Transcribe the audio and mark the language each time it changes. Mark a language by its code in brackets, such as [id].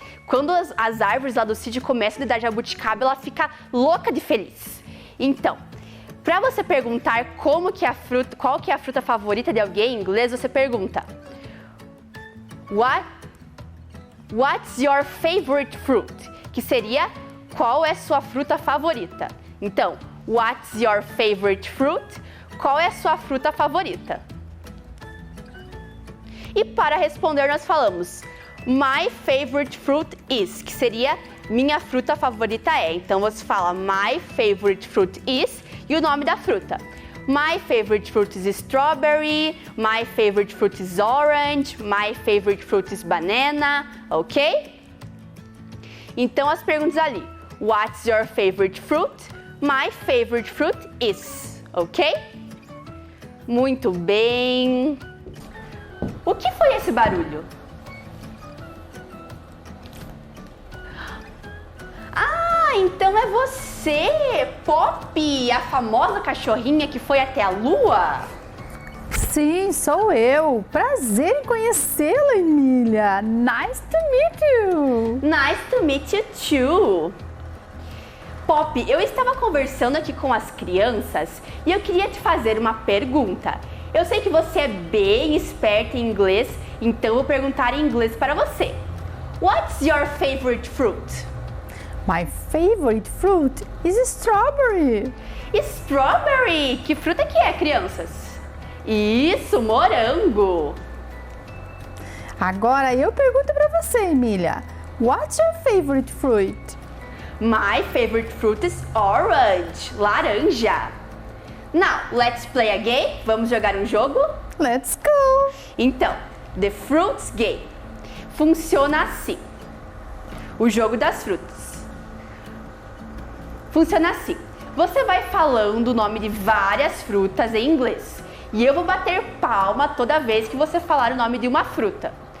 [pt] Quando as árvores lá do sítio começam a dar jabuticaba, ela fica louca de feliz. Então, para você perguntar qual que é a fruta favorita de alguém em inglês, você pergunta: [en] What's your favorite fruit? [pt] Que seria: qual é sua fruta favorita? [en] Então, what's your favorite fruit? [pt] Qual é a sua fruta favorita? E para responder nós falamos [en] my favorite fruit is, [pt] que seria minha fruta favorita é. Então você fala [en] my favorite fruit is [pt] e o nome da fruta. [en] My favorite fruit is strawberry, my favorite fruit is orange, my favorite fruit is banana, ok? [pt] Então as perguntas ali. [en] What's your favorite fruit? My favorite fruit is, ok? [pt] Muito bem. O que foi esse barulho? Ah, então é você, Pop, a famosa cachorrinha que foi até a lua? Sim, sou eu. Prazer em conhecê-la, Emília. [en] Nice to meet you. Nice to meet you too. [pt] Pop, eu estava conversando aqui com as crianças e eu queria te fazer uma pergunta. Eu sei que você é bem esperta em inglês, então eu vou perguntar em inglês para você. [en] What's your favorite fruit? My favorite fruit is strawberry. Strawberry! [pt] Que fruta que é, crianças? Isso, morango! Agora eu pergunto para você, Emília. [en] What's your favorite fruit? My favorite fruit is orange, laranja. Now, let's play a game. [pt] Vamos jogar um jogo? [en] Let's go! [pt] Então, the fruits game funciona assim. O jogo das frutas. Funciona assim. Você vai falando o nome de várias frutas em inglês. E eu vou bater palma toda vez que você falar o nome de uma fruta.